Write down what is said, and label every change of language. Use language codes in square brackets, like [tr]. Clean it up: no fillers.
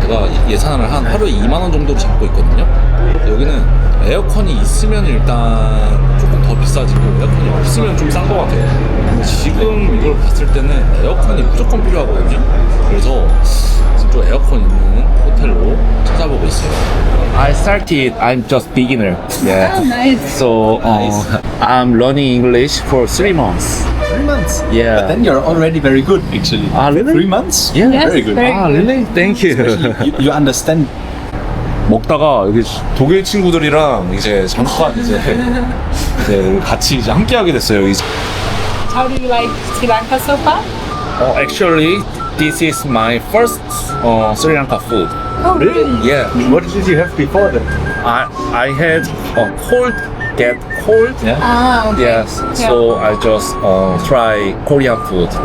[ko] 제가 예산을 한 하루에 2만원 정도로 잡고 있거든요. 여기는 에어컨이 있으면 일단 조금 더 비싸지고 에어컨이 없으면 좀 싼 것 같아요. 근데 지금 이걸 봤을 때는 에어컨이 무조건 필요하거든요. 그래서 지금 좀 에어컨 있는 호텔로 찾아보고 있어요. [en] I started. I'm just beginner. Yeah. Oh, nice. So I'm learning English for 3 months. 3 months. Yeah. But then you're already very good, actually. Ah, really? 3 months? Yeah. Yes, Very good. very Ah, really? Thank you. You understand [ko] 먹다가 여기 독일 친구들이랑 이제 잠깐 이제 같이 이제 함께 하게 됐어요. [en] How do you like Sri Lanka so far? Actually, this is my first Sri Lanka food. Oh, really? Yeah, What did you have before then? I had get cold. Yeah. Ah, okay. Yes, so I just try Korean food.